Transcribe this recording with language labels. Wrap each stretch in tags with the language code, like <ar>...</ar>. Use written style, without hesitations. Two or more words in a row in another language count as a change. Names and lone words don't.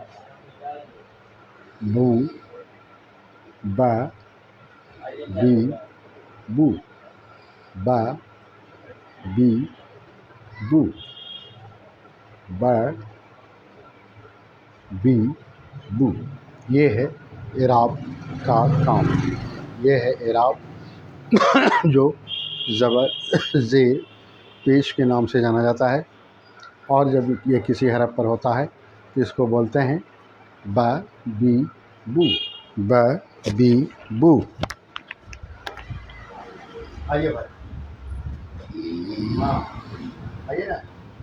<ur>بو با بی بو با بی بو با بی بو. یہ ہے اعراب کا کام. یہ ہے اعراب جو زبر زیر پیش کے نام سے جانا جاتا ہے، اور جب یہ کسی حرف پر ہوتا ہے تو اس کو بولتے ہیں با بی بو. با بی بو. آئیے بھائی، ہاں آئیے نا.</ur>